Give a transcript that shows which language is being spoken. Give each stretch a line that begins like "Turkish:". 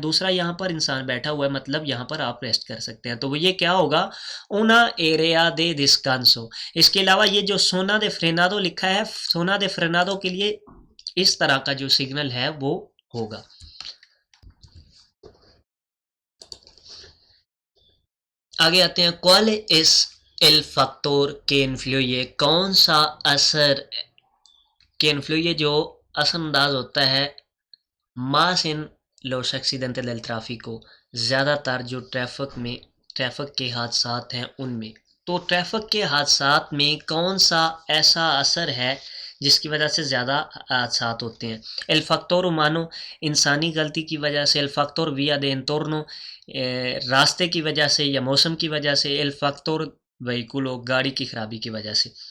Hindi: दूसरा यहाँ पर इंसान बैठा हुआ है मतलब यहाँ पर आप रेस्ट कर सकते हैं। तो वो ये क्या होगा
Spanish: una area de descanso।
Hindi: इसके अलावा ये जो सोना दे फ्रेनादो लिखा है, सोना दे फ्रेनादो के लिए इस तरह का जो सिग्नल है वो होगा। आगे आते हैं
Spanish: cuál es el factor que influye।
Hindi: कौन सा असर
Spanish: que influye
Hindi: जो असरअंदाज होता है
Spanish: más en los accidentes del tráfico।
Hindi: ज़्यादातर जो ट्रैफिक के हादसात हैं उनमें। तो ट्रैफिक के हादसात में कौन सा ऐसा असर है जिसकी वजह से ज़्यादा हादसात होते हैं।
Spanish: el factor humano
Hindi: इंसानी गलती की वजह से,
Spanish: el factor vía de entorno
Hindi: रास्ते की वजह से या मौसम की वजह से,
Spanish: el factor vehiculo
Hindi: गाड़ी की खराबी की वजह से।